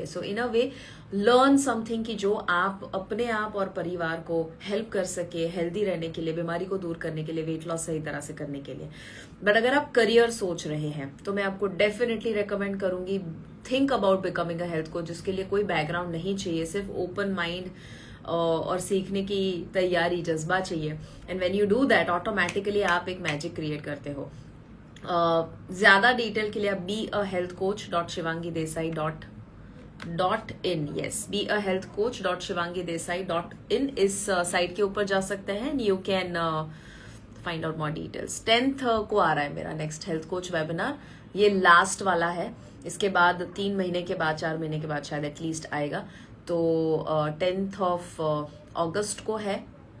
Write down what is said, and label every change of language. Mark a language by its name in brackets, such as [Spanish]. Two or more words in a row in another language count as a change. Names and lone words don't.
[English] so in a way learn something [Hindi] कि जो आप अपने आप और परिवार को हेल्प कर सके हेल्दी रहने के लिए, बीमारी को दूर करने के लिए, [English] weight loss [Hindi] सही तरह से करने के लिए। बट अगर आप करियर सोच रहे हैं तो मैं आपको [English] definitely recommend [Hindi] करूंगी, [English] think about becoming a health coach, [Hindi] जिसके लिए कोई बैकग्राउंड नहीं चाहिए, सिर्फ [English] open mind [Hindi] और सीखने की तैयारी, जज्बा चाहिए। [English] and when you do that, [Hindi] ऑटोमेटिकली आप एक [English] magic create [Hindi] करते हो। ज्यादा डिटेल के लिए आप beahealthcoach.shivangidesai.in, yes, beahealthcoach.shivangidesai.in इस साइट के ऊपर जा सकते हैं। [English] you can find out more details. [Hindi] 10th को आ रहा है मेरा [English] next health coach webinar. [Hindi] ये लास्ट वाला है। इसके बाद 3 महीने के बाद, 4 महीने के बाद शायद एटलीस्ट आएगा। तो 10th [English] of August [Hindi] को है।